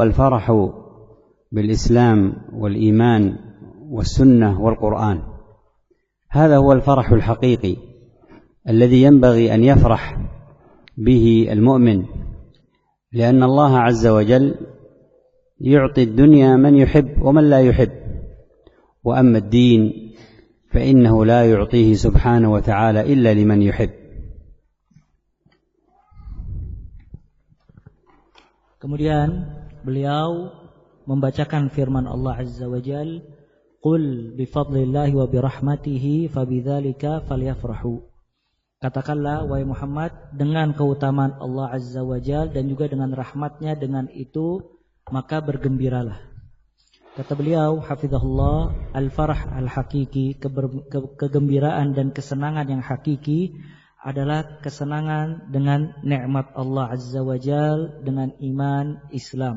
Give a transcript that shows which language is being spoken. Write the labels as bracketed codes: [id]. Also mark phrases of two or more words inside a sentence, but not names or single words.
[ar] الفرح بالإسلام والإيمان والسنة والقرآن، هذا هو الفرح الحقيقي الذي ينبغي أن يفرح به المؤمن، لأن الله عز وجل يعطي الدنيا من يحب ومن لا يحب، وأما الدين فإنه لا يعطيه سبحانه وتعالى إلا لمن يحب. [id] Kemudian beliau membacakan firman Allah [ar] عز وجل, قل بفضل الله وبرحمته فبذلك فليفرحوا. [id] Katakanlah wahai Muhammad, dengan keutamaan Allah [ar] عز وجل [id] dan juga dengan rahmatnya, dengan itu maka bergembiralah. Kata beliau hafizahullah, [ar] الفرح الحقيقي, [id] kegembiraan dan kesenangan yang hakiki adalah kesenangan dengan nikmat Allah [ar] عز وجل, [id] dengan iman Islam.